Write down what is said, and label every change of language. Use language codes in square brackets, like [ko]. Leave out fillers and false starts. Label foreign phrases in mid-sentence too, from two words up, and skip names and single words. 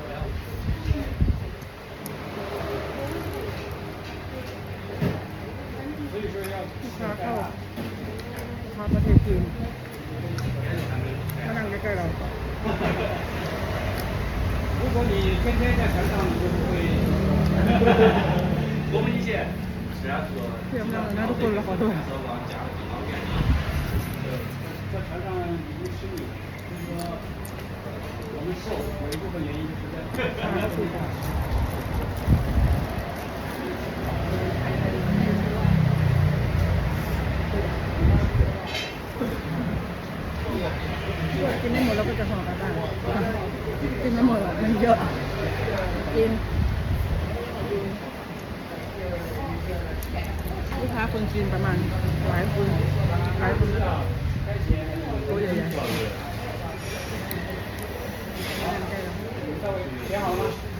[th] เข้าประเทศจีนมานั่งใกล้ๆเรา [zh] 如果你天天在船上，你就不会多么一些。 [th] เตรียมแล้วนะทุกคนเราขอโทษ [zh] 在船上已经吃腻了，就是说我们瘦，有一部分原因就是在船上睡觉。 [th] กินไม่หมดเราก็จะห่อกลับบ้านกินไม่หมดหรอกมันเยอะกินลูกค้าคนจีนประมาณหลายคนตัวใหญ่ๆ [zh] 写好了吗？